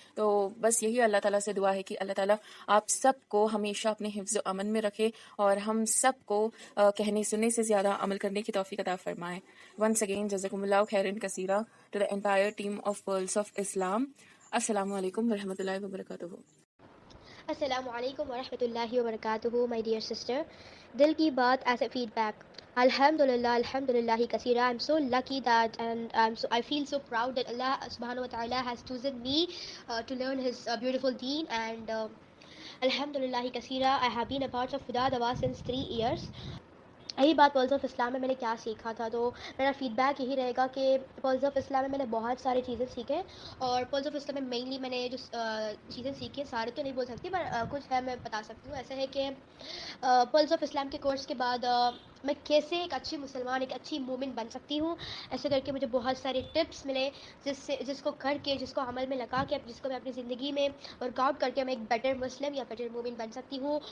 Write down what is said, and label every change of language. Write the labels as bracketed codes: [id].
[ur] تو بس یہی اللہ تعالیٰ سے دعا ہے کہ اللہ تعالیٰ آپ سب کو ہمیشہ اپنے حفظ و امن میں رکھے، اور ہم سب کو کہنے سننے سے زیادہ عمل کرنے کی توفیق عطا فرمائے. [en] once again [ar] جزاکم اللہ خیرن کثیرہ [en] To the entire team of pearls of Islam. [ar] السلام علیکم ورحمۃ اللہ وبرکاتہ. السلام علیکم ورحمۃ اللہ وبرکاتہ. [en] my dear sister, [ur] دل کی بات [en] As a feedback. [ar] الحمد للہ کثیرہ. [en] I am so lucky that and I feel so proud that Allah subhanahu wa ta'ala has chosen me to learn his beautiful deen, and alhamdulillah کثیرہ. I have been a part of Huda Dawa since 3 years. [ur] یہی بات pearls of اسلام میں نے کیا سیکھا تھا، تو میرا feed back یہی رہے گا کہ پرلس آف اسلام میں میں نے بہت ساری چیزیں سیکھیں. اور پرلس آف اسلام میں مینلی میں نے جو چیزیں سیکھی ہیں، سارے تو نہیں بول سکتی، پر کچھ ہے میں بتا سکتی ہوں. ایسا ہے کہ پرلس آف اسلام کے کورس کے بعد میں کیسے ایک اچھی مسلمان، ایک اچھی مومن بن سکتی ہوں، ایسے کر کے مجھے بہت سارے ٹپس ملے، جس کو کر کے، جس کو عمل میں لگا کے، جس کو میں اپنی زندگی میں ورک آؤٹ کر کے میں ایک بیٹر مسلم یا بیٹر مومن بن سکتی ہوں.